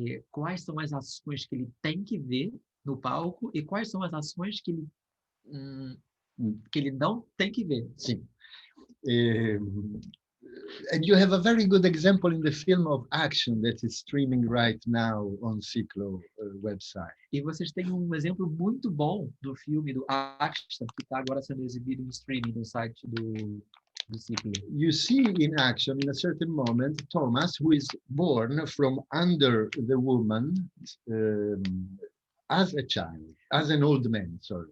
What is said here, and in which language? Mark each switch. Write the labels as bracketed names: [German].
[Portuguese] Quais são as ações que ele tem que ver no palco e quais são as ações que ele não tem que ver. Sim. [English] And you have a very good example in the film of action that is streaming right now on Ciclo website. [Portuguese] E vocês têm um exemplo muito bom do filme do Action que está agora sendo exibido em streaming no site do Ciclo. [English] You see in action, in a certain moment, Thomas, who is born from under the woman as a child, as an old man, sorry.